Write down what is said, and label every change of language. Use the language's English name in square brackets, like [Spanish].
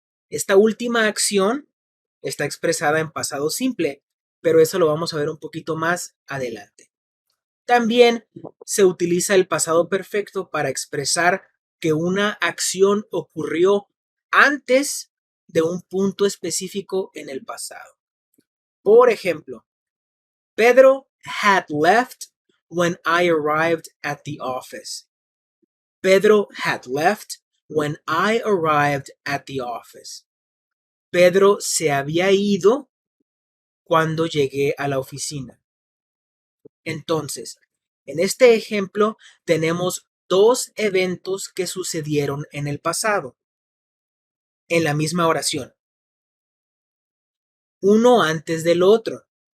[Spanish] Esta última acción está expresada en pasado simple, pero eso lo vamos a ver un poquito más adelante. También se utiliza el pasado perfecto para expresar que una acción ocurrió antes de un punto específico en el pasado. Por ejemplo, [English] Pedro had left when I arrived at the office. Pedro had left when I arrived at the office. [Spanish] Pedro se había ido cuando llegué a la oficina. Entonces, en este ejemplo tenemos dos eventos que sucedieron en el pasado, en la misma oración, uno antes del otro.